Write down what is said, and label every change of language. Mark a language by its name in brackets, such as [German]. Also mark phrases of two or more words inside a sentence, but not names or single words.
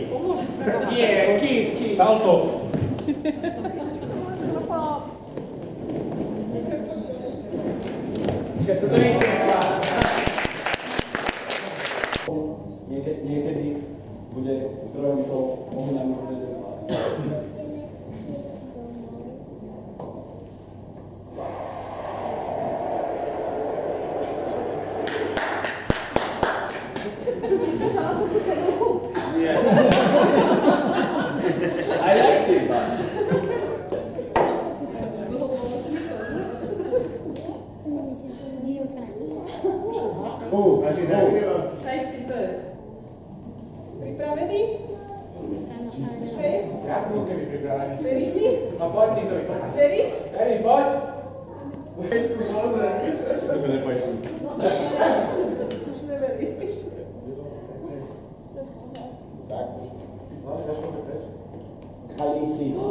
[Slovak] Nie, kiss. Salto. To nie je sa. Niekedy bude zdrojom toho ohňa možno jeden z vás. [English] I like it. Safety first. [Slovak] Pripravený? Hej? Ja si musím byť pripravený. Veríš mi? No poď, ty to vyprchať. Veríš? Eri, poď. Už neveríš. Kalísi.